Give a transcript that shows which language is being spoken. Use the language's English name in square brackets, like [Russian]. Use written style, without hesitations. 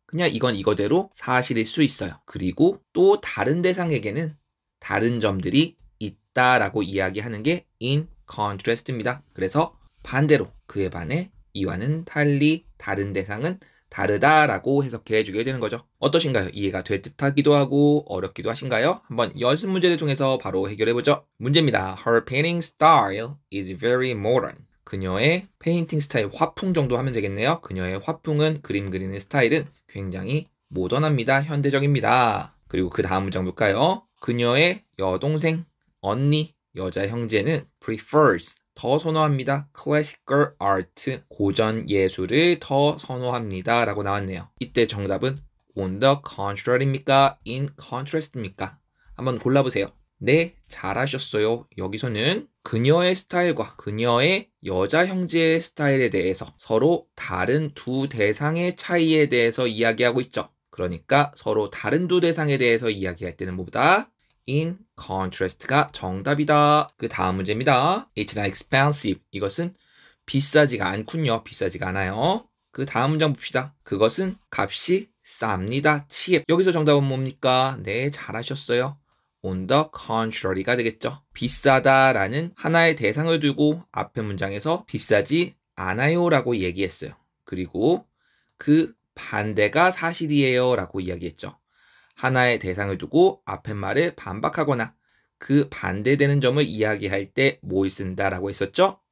[Korean] 그냥 이건 이거대로 사실일 수 있어요. 그리고 또 다른 대상에게는 다른 점들이 있다라고 이야기하는 게 in contrast입니다. 그래서 반대로, 그에 반해 이와는 달리, 다른 대상은 다르다라고 해석해 주게 되는 거죠. 어떠신가요? 이해가 될 듯하기도 하고 어렵기도 하신가요? 한번 연습 문제를 통해서 바로 해결해 보죠. 문제입니다. [English] Her painting style is very modern. [Korean] 그녀의 페인팅 스타일, 화풍 정도 하면 되겠네요. 그녀의 화풍은, 그림 그리는 스타일은 굉장히 모던합니다. 현대적입니다. 그리고 그 다음 문장 볼까요? 그녀의 여동생, 언니, 여자 형제는 prefers, 더 선호합니다. classical art, 고전 예술을 더 선호합니다 라고 나왔네요. 이때 정답은 on the contrary입니까? in contrast입니까? 한번 골라보세요. 네, 잘하셨어요. 여기서는 그녀의 스타일과 그녀의 여자 형제의 스타일에 대해서 서로 다른 두 대상의 차이에 대해서 이야기하고 있죠. 그러니까 서로 다른 두 대상에 대해서 이야기할 때는 뭐보다 in contrast가 정답이다. 그 다음 문제입니다. [English] It's not expensive. [Korean] 이것은 비싸지가 않군요. 비싸지가 않아요. 그 다음 문장 봅시다. 그것은 값이 쌉니다. cheap. 여기서 정답은 뭡니까? 네, 잘하셨어요. on the contrary가 되겠죠. 비싸다라는 하나의 대상을 두고 앞에 문장에서 비싸지 않아요 라고 얘기했어요. 그리고 그 반대가 사실이에요 라고 이야기했죠. 하나의 대상을 두고 앞에 말을 반박하거나 그 반대되는 점을 이야기할 때 뭘 쓴다라고 했었죠?